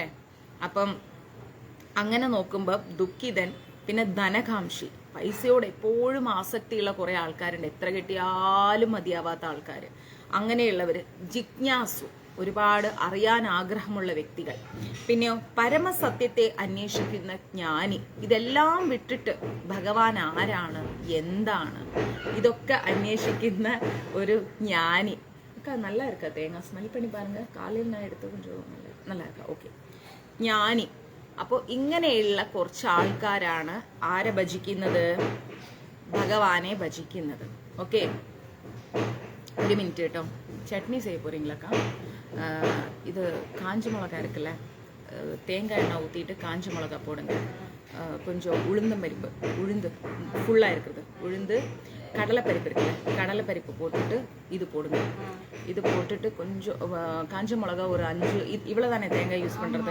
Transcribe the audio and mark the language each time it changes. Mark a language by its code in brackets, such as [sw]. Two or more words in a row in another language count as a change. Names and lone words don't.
[ml] അപ്പം അങ്ങനെ നോക്കുമ്പോൾ ദുഃഖിതൻ, പിന്നെ ധനകാംക്ഷി, പൈസയോട് എപ്പോഴും ആസക്തിയുള്ള കുറേ ആൾക്കാരുണ്ട്, എത്ര കിട്ടിയാലും മതിയാവാത്ത ആൾക്കാർ, അങ്ങനെയുള്ളവർ. ജിജ്ഞാസു, ഒരുപാട് അറിയാൻ ആഗ്രഹമുള്ള വ്യക്തികൾ. പിന്നെയോ പരമസത്യത്തെ അന്വേഷിക്കുന്ന ജ്ഞാനി. ഇതെല്ലാം വിട്ടിട്ട് ഭഗവാൻ ആരാണ്, എന്താണ്, ഇതൊക്കെ അന്വേഷിക്കുന്ന ഒരു ജ്ഞാനി. [ta] நல்லா இருக்கா தேங்காய் ஸ்மெல் பண்ணி பாருங்க, காலையில் நான் எடுத்து கொஞ்சம் நல்லா இருக்கா? [ml] ഓക്കെ, ജ്ഞാനി. അപ്പോൾ ഇങ്ങനെയുള്ള കുറച്ച് ആൾക്കാരാണ് ആരെ ഭജിക്കുന്നത്? ഭഗവാനെ ഭജിക്കുന്നത്. ഓക്കെ, ഒരു മിനിറ്റ് കേട്ടോ. [ta] சட்னி செய்ய போகிறீங்களாக்கா? இது காஞ்ச மிளகா இருக்குல்ல, தேங்காய் எண்ணெய் ஊற்றிட்டு காஞ்ச மிளகா போடுங்க. கொஞ்சம் உளுந்தம்பருப்பு, உளுந்து ஃபுல்லாக இருக்குது, உளுந்து, கடலைப்பருப்பு இருக்குல்ல, கடலைப்பருப்பு போட்டுட்டு இது போடுங்க. இது போட்டுட்டு கொஞ்சம் காஞ்ச மிளகா ஒரு 5, இவ்வளோ தானே தேங்காய் யூஸ் பண்ணுறது.